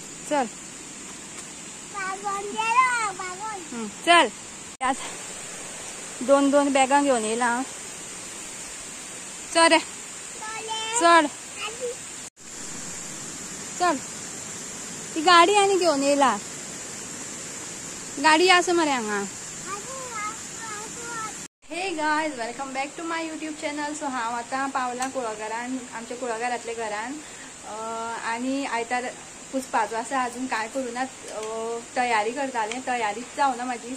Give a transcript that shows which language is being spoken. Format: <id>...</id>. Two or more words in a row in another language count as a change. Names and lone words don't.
<mr>चल चल दोन दोन बॅगा घेऊन येईल हा.</mr> <kok>चल रे चल चल ती गाडी आणि घेऊन येला गाडी असं मरे हांगा.</kok> <en>Hey guys welcome back to my YouTube channel.</en> <kok>सो हांव आतां पावलां कुळागरान आमच्या कुळागरांतल्या घरान आनी आयतार पुसपाचो आसा. अजून कांय करूना तयारी करतालें. तयारीच जावना म्हाजी.</kok>